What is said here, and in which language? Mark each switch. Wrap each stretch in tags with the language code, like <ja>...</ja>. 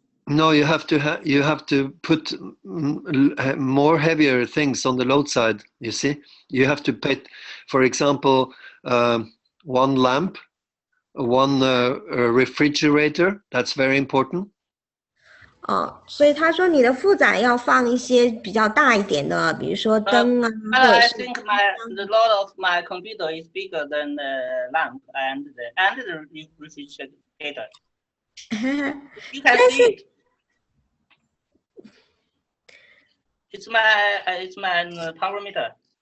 <en>no, you have to put more heavier things on the load side. You see, you have to put, for example, one lamp, one refrigerator. That's very important.</en> <zh>所以他说你的负载要放一些比较大一点的，比如说灯啊，或者</zh> <en>I</en> <zh>是</zh> <en>think the load of my computer is bigger than the lamp and the refrigerator. You can see it. It's my power meter.</en>